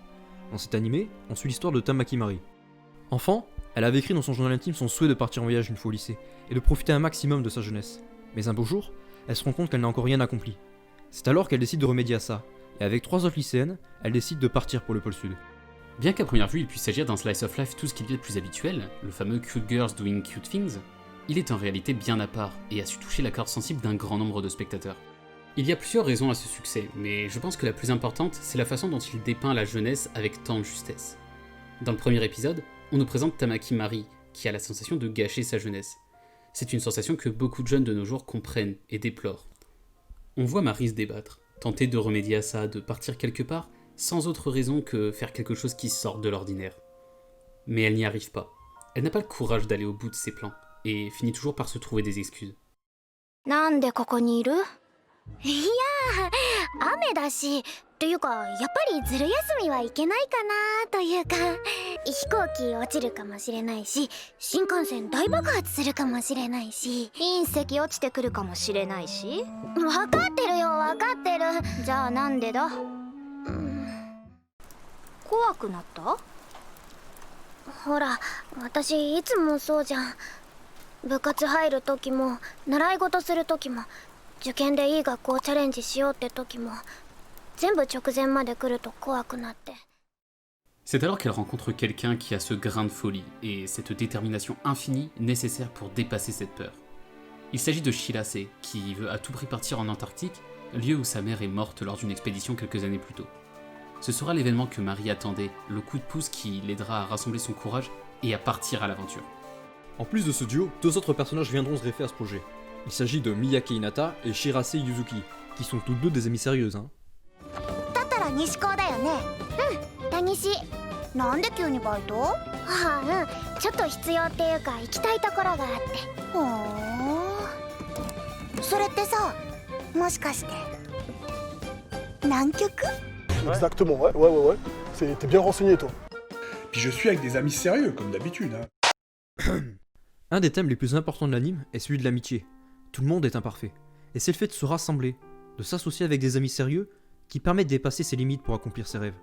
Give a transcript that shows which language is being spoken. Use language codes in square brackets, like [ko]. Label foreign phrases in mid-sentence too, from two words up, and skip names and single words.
[fr] Dans cet animé, on suit l'histoire de Tamaki Mari. Enfant, elle avait écrit dans son journal intime son souhait de partir en voyage une fois au lycée, et de profiter un maximum de sa jeunesse. Mais un beau jour, elle se rend compte qu'elle n'a encore rien accompli. C'est alors qu'elle décide de remédier à ça, et avec 3 autres lycéennes, elle décide de partir pour le pôle sud. Bien qu'à première vue il puisse s'agir d'un [en] slice of life [fr] tout ce qu'il y a de plus habituel, le fameux [en] cute girls doing cute things, [fr] il est en réalité bien à part et a su toucher la corde sensible d'un grand nombre de spectateurs. Il y a plusieurs raisons à ce succès, mais je pense que la plus importante, c'est la façon dont il dépeint la jeunesse avec tant de justesse. Dans le premier épisode, on nous présente Tamaki Mari, qui a la sensation de gâcher sa jeunesse. C'est une sensation que beaucoup de jeunes de nos jours comprennent et déplorent. On voit Mari se débattre, tenter de remédier à ça, de partir quelque part, sans autre raison que faire quelque chose qui sorte de l'ordinaire. Mais elle n'y arrive pas. Elle n'a pas le courage d'aller au bout de ses plans, et finit toujours par se trouver des excuses. [ja] なんでここにいる？いやー、雨だし、というかやっぱりずる休みはいけないかなというか、飛行機落ちるかもしれないし、新幹線大爆発するかもしれないし、隕石落ちてくるかもしれないし。分かってるよ、分かってる。じゃあなんでだ？怖くなった？ほら、私いつもそうじゃん。部活入る時も習い事する時も受験でいい学校チャレンジしようって時も全部直前まで来ると怖くなって。 [fr] C'est alors qu'elle rencontre quelqu'un qui a ce grain de folie et cette détermination infinie nécessaire pour dépasser cette peur. Il s'agit de Shirase, qui veut à tout prix partir en Antarctique, lieu où sa mère est morte lors d'une expédition quelques années plus tôt. Ce sera l'événement que Mari attendait, le coup de pouce qui l'aidera à rassembler son courage et à partir à l'aventure. En plus de ce duo, 2 autres personnages viendront se greffer à ce projet. Il s'agit de Miyake Hinata et Shirase Yuzuki, qui sont toutes deux des amies sérieuses, hein. [ja] だったら西高だよね。うん、田西。なんで急にバイト？ああ、ちょっと必要っていうか行きたいところがあって。ほー。それってさ、もしかして南極？ [fr] Exactement, ouais. T'es bien renseigné, toi. Puis je suis avec des amis sérieux, comme d'habitude. Hein. Un des thèmes les plus importants de l'anime est celui de l'amitié. Tout le monde est imparfait. Et c'est le fait de se rassembler, de s'associer avec des amis sérieux, qui permet de dépasser ses limites pour accomplir ses rêves.